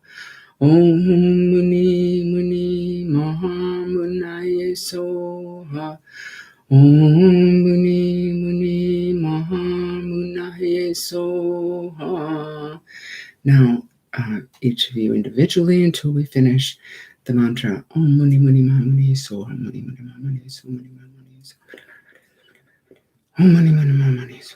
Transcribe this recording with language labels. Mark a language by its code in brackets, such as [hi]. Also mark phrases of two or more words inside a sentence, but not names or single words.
[sa] Om Muni Muni Maha Munaye Soha. Om Muni Muni Maha Munaye Soha. [en] Now, each of you individually until we finish the mantra. [sa] Om Muni Muni Maha Muni Soha. Muni Muni Maha Muni Soha. Muni Maha Muni Soha. Om Muni Muni Maha Muni Soha.